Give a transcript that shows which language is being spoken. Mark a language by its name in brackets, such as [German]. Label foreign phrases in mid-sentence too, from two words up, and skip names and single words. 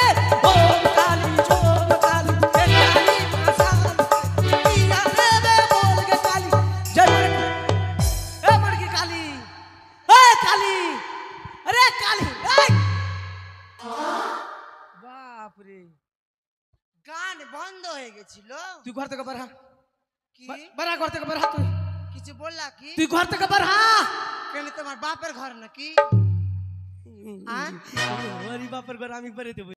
[Hindi] ओम काली झूम काली ये काली मसान के कियाले में बोल के काली जय मड़की काली, ए काली, अरे काली, बाप रे। [Bangla] গান বন্ধ হয়ে গেছিল। তুই ঘর থেকে বের হ, কি বেরা ঘর থেকে বের হ, তুই কিছু বললা কি? তুই ঘর থেকে বের হ। কেন তোমার বাপের ঘর নাকি? হ্যাঁ? ওরই বাপের ঘর আমি বেড়ে দেবো